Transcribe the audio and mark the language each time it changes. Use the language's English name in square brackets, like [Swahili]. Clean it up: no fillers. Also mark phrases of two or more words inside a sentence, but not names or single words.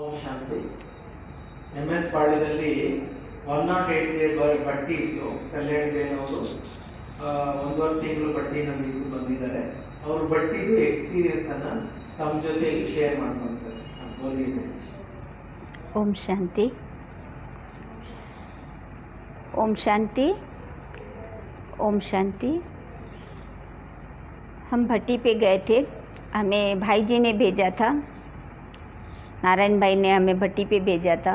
[Kannada] ಓಂ ಶಾಂತಿ. MS ಪಾಳ್ಯದಲ್ಲಿ 108 ಬಟ್ಟಿ ಇತ್ತು. ಕಲ್ಯಾಣದೇನವರು 1.5 ತಿಂಗಳು ಬಟ್ಟಿ ನಮಗೆ ಬಂದಿದ್ದಾರೆ. ಅವರು ಬಟ್ಟಿದು ಎಕ್ಸ್ಪೀರಿಯನ್ಸ್ ಅನ್ನ ತಮ್ಮ ಜೊತೆ ಶೇರ್ ಮಾಡ್ಕೊಂತಾರೆ. [Hindi] ओम शांति. ओम शांति. ओम शांति. हम भट्टी पे गए थे. हमें भाई जी ने भेजा था, नारायण भाई ने हमें भट्टी पे भेजा था.